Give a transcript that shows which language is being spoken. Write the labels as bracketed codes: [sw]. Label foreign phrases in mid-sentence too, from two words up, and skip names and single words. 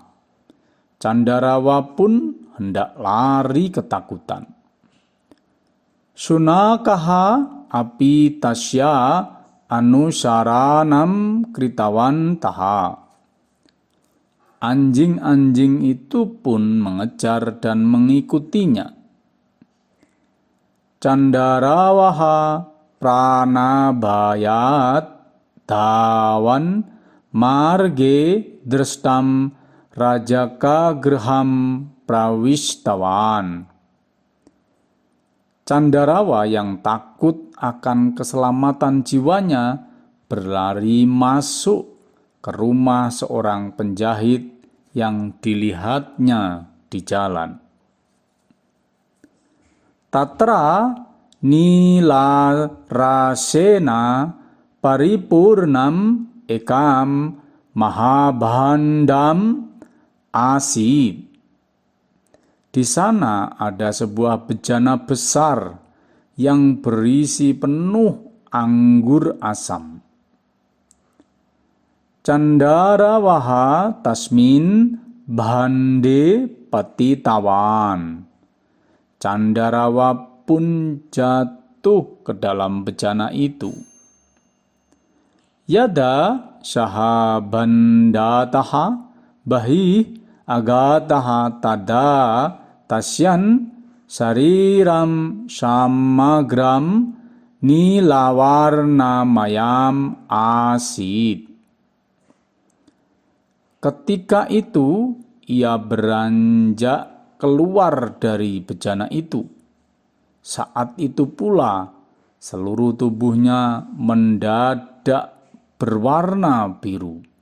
[id] Candarawa pun hendak lari ketakutan. [sa] Sunakaha api tasya anusaranam kritawan taha. [id] Anjing-anjing itu pun mengejar dan mengikutinya. [sa] Candarawaha pranabayat dawan marge drestam rajaka graham prawistawan. [id] Candarawa yang takut akan keselamatan jiwanya berlari masuk ke rumah seorang penjahit yang dilihatnya di jalan. [sa] Tatra nila rasena paripurnam ekam mahabhandam asid. [id] Di sana ada sebuah bejana besar yang berisi penuh anggur asam. [sa] Candarawaha tasmin bhande patitawan. [id] Candarawa pun jatuh ke dalam bejana itu. [sa] Yada sahabandataha bahi agataha tada tasyan sariram samagram nilawarna mayam asid. [id] Ketika itu ia beranjak keluar dari bejana itu. Saat itu pula seluruh tubuhnya mendadak berwarna biru.